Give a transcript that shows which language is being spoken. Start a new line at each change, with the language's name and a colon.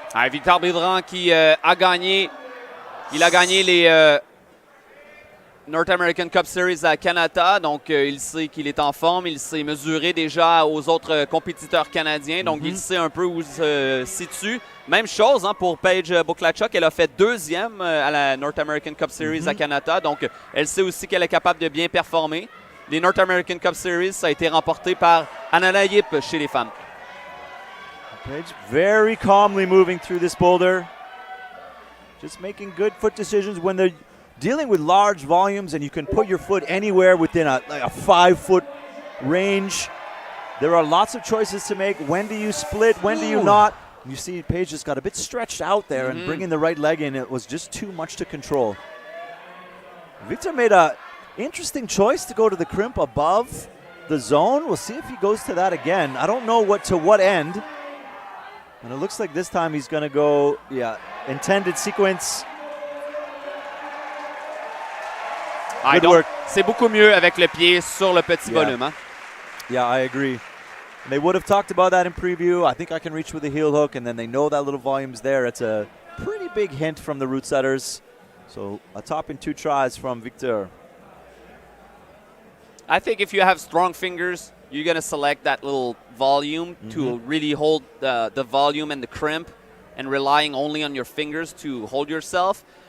French: Victor Baudrin qui a gagné. Il a gagné les North American Cup Series à Canada, donc il sait qu'il est en forme, il s'est mesuré déjà aux autres compétiteurs canadiens, donc il sait un peu où il se situe. Même chose pour Paige Boklaschuk, elle a fait 2e à la North American Cup Series à Canada, donc elle sait aussi qu'elle est capable de bien performer. Les North American Cup Series, ça a été remporté par Alannah chez les femmes.
English: Paige very calmly moving through this boulder, just making good foot decisions when they're dealing with large volumes and you can put your foot anywhere within a 5-foot range. There are lots of choices to make. When do you split? When do you not? You see Paige just got a bit stretched out there and bringing the right leg in, it was just too much to control. Victor made an interesting choice to go to the crimp above the zone. We'll see if he goes to that again. I don't know to what end. And it looks like this time he's going to go, intended sequence. Good work.
French: C'est beaucoup mieux avec le pied sur le petit volume. Hein?
English: Yeah, I agree. They would have talked about that in preview. I think I can reach with a heel hook, and then they know that little volume's there. It's a pretty big hint from the root setters. So a top in 2 tries from Victor. I think if you have strong fingers, you're going to select that little volume to really hold the volume and the crimp, and relying only on your fingers to hold yourself.